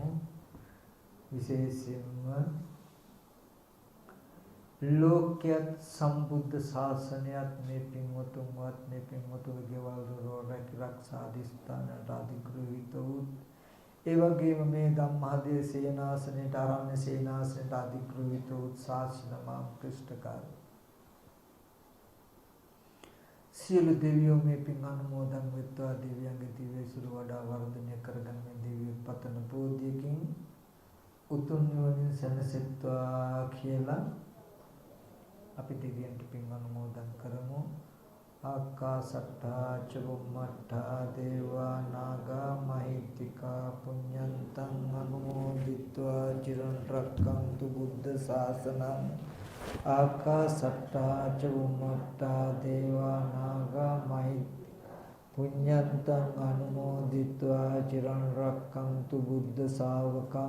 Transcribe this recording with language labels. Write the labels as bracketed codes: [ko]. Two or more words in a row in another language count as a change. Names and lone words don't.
[si] විශේෂයෙන්ම ලෝකයක් සම්බුද්ධ ශාසනයත් මේ පින්වතුන්වත් මේ පින්වතුන්ගේ ගෙවල් දොර රැකී අධිෂ්ඨානට අධිග්‍රහිත වූ ඒ වගේම මේ ධම්මහදේ සේනාසනයට ආරණ්‍ය සේනාසනයට අධිග්‍රහිත වූ ශාසනමා ක්‍රිෂ්ඨකාර සියලු දෙවියෝ මේ පින් අනුමෝදන් වෙත්වා. දෙවියන්ගේ දිව්‍ය සුරු වඩා වර්ධනය කරගෙන මේ දිව්‍ය පතන බෝධියකින් උතුම් නිවනින් සැනසෙත්වා කියලා අපි දෙවියන්ට පින් අනුමෝදන් කරමු. [pi] ආකාසට්ටා චුම්මට්ටා දේවා නාග මහිත්‍තිකා පුඤ්ඤන්තං අනුමෝදිත්වා චිරන් රක්ඛන්තු බුද්ධ ශාසනං. ආකාසට්ටා චුම්මට්ටා දේවා නාග මහිත්‍තිකා පුඤ්ඤන්තං අනුමෝදිත්වා චිරන් රක්ඛන්තු බුද්ධ ශාවකං.